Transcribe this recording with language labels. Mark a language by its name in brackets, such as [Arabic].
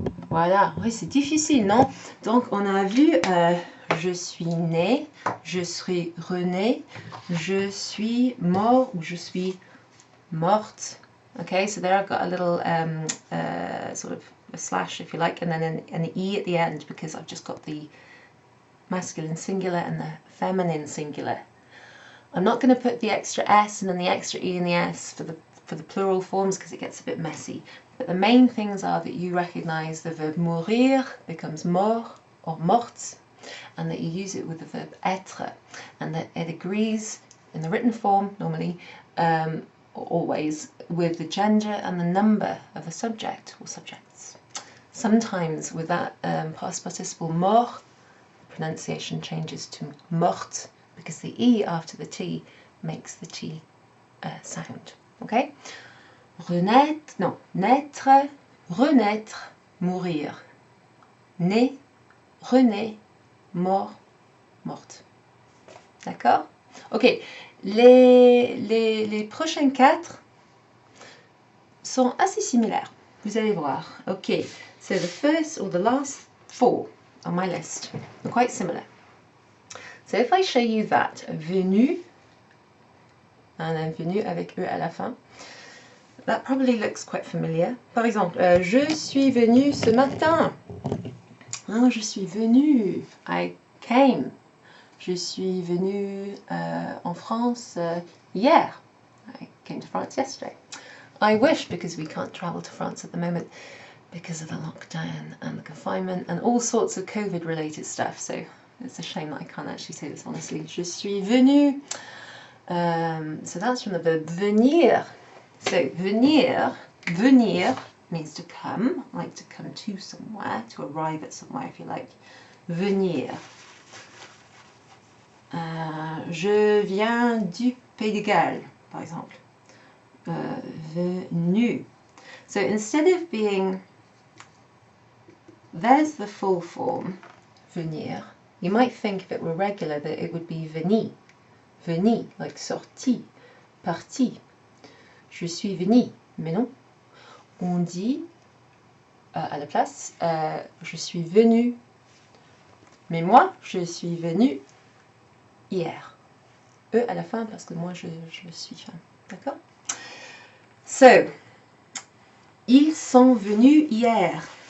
[French] Voilà. Oui, c'est difficile, non? Donc, on a vu je suis né, je suis rené, je suis mort ou je suis morte. [English] Okay, so there I've got a little sort of a slash, if you like, and then an E at the end because I've just got the masculine singular and the feminine singular. I'm not going to put the extra S and then the extra E and the S for the plural forms because it gets a bit messy. But the main things are that you recognise the verb mourir becomes mort or morte, and that you use it with the verb être, and that it agrees in the written form normally, always, with the gender and the number of the subject or subjects. Sometimes with that past participle mort, the pronunciation changes to morte because the E after the T makes the T sound. Okay? [French] Renaître, non, naître, renaître, mourir. Né, rené, mort, morte. D'accord? Ok, les prochains 4 sont assez similaires. Vous allez voir. [English] Ok, so the first or the last 4 on my list are quite similar. So if I show you that, venu, and then [French] venu avec e à la fin. [English] That probably looks quite familiar. [French] Par exemple, je suis venu ce matin. Oh, je suis venu. [English] I came. [French] Je suis venu en France hier. [English] I came to France yesterday. I wish, because we can't travel to France at the moment because of the lockdown and the confinement and all sorts of COVID related stuff. So it's a shame that I can't actually say this honestly. [French] Je suis venu. [English] So that's from the verb venir. So venir means to come, like to come to somewhere, to arrive at somewhere if you like. [French] Venir. Je viens du Pays de Galles, par exemple. Venu. [English] So instead of being, there's the full form, venir, you might think if it were regular that it would be veni, like sorti, parti. [French] Je suis venu, mais non. On dit à la place, je suis venu, mais moi, je suis venu hier. E à la fin parce que moi, je suis femme. D'accord? So, ils sont venus hier.